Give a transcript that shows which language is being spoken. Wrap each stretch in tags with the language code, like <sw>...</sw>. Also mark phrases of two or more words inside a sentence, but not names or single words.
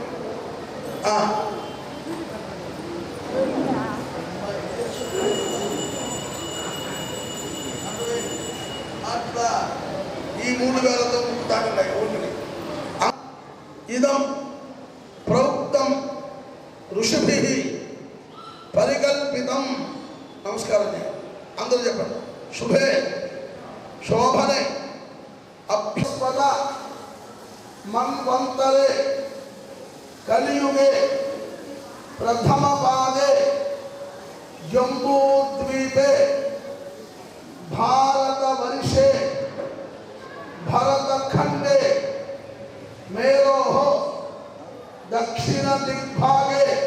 <te>అట్లా ఈ 3 వేలతో ముక్కు తాకండి ఊరికి.</te> <sa>ఇదం ప్రోక్తం ఋషిభిః పరికల్పితం.</sa> <te>నమస్కారం అందరూ చెప్పండి.</te> <sa>శుభే శోభనే अभ्यस्पत मन्वन्तरे कलियुगे प्रथम पादे जम्बूद्वीपे भारतवर्षे भरतखंडे मेरोः दक्षिण दिग्भागे</sa>